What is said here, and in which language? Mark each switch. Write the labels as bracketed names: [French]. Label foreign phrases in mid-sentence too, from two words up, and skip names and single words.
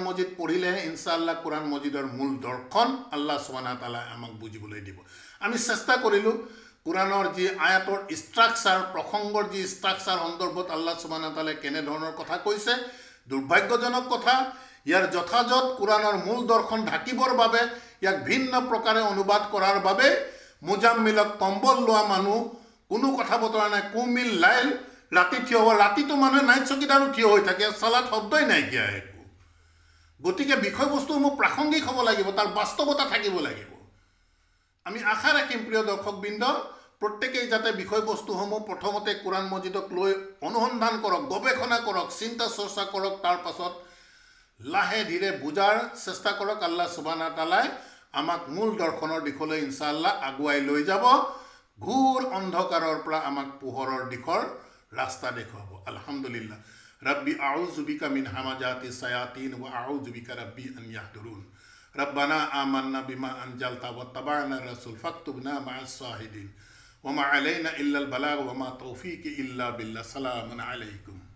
[Assamese] মজিদ পঢ়িলে ইনশাআল্লাহ কুরআন মজিদৰ মূল দৰ্শন [Arabic] الله سبحانه وتعالى [Assamese] আমাক বুজিবলৈ দিব আমি চেষ্টা কৰিলো কুরআনৰ যি আয়াতৰ ষ্ট্ৰাকচাৰ প্ৰসংগৰ যি ষ্ট্ৰাকচাৰ সন্দৰ্ভত [Arabic] الله سبحانه وتعالى [Assamese] কেনে ধৰণৰ কথা কৈছে দুৰ্ভাগ্যজনক কথা ইয়াৰ যথাযথ কুরআনৰ মূল দৰ্শন ঢাকিবৰ বাবে ইয়াক ভিন্ন প্ৰকাৰে অনুবাদ কৰাৰ বাবে মুজাম্মিলক কম্বল লোৱা মানুহ কোনো কথা বতৰা নাই [Arabic] قم الليل [Assamese] ৰাতি থিয় হোৱা ৰাতিটো মানুহে নাইট চকীদাৰো থিয় হৈ থাকে সালাত শব্দই নাইকিয়া একো গতিকে বিষয়বস্তুসমূহ প্ৰাসংগিক হ'ব লাগিব তাৰ বাস্তৱতা থাকিব লাগিব আমি আশা ৰাখিম প্ৰিয় দৰ্শকবৃন্দ প্ৰত্যেকেই যাতে বিষয়বস্তুসমূহ প্ৰথমতে কুরআন মজিদক লৈ অনুসন্ধান কৰক গৱেষণা কৰক চিন্তা চৰ্চা কৰক তাৰ পাছত লাহে ধীৰে বুজাৰ চেষ্টা কৰক আল্লাহ সুবহানাহু ওয়া তাআলাই আমাক মূল দৰ্শনৰ দিশলৈ ইনশাআল্লাহ আগুৱাই লৈ যাব ঘূৰ অন্ধকাৰৰ পৰা আমাক পোহৰৰ দিশৰ ৰাস্তা দেখুৱাব আলহামদুলিল্লাহ [Arabic] ربي أعوذ بك من همزات الشياطين وأعوذ بك ربي أن يحضرون ربنا آمنا بما أنزلت واتبعنا الرسول فاكتبنا مع الشاهدين وما علينا إلا البلاغ وما توفيقي إلا بالله سلام عليكم